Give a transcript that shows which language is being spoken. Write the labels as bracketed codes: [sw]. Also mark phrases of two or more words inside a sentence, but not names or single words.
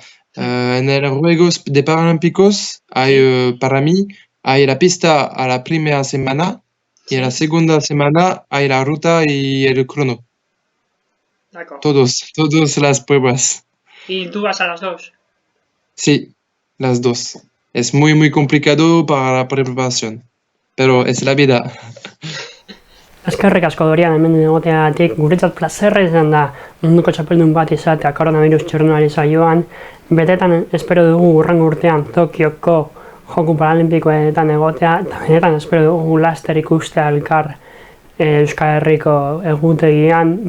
[es] En el Juegos de Paralímpicos hay, para mí, hay la pista a la primera semana y a la segunda semana hay la ruta y el crono. Todas las pruebas. ¿Y tú vas a las dos? Sí, las dos. Es muy complicado para la preparación, pero es la vida. [eu] Eskerrik asko Dorian hemen egoteagatik, guretzat plazerra izan da munduko txapeldun bat izatea koronavirus txirrindulari saioan. Betetan espero dugu hurrengo urtean Tokioko Joku Paralimpikoetan egotea, eta benetan espero dugu laster ikustea elkar Euskal Herriko egutegian.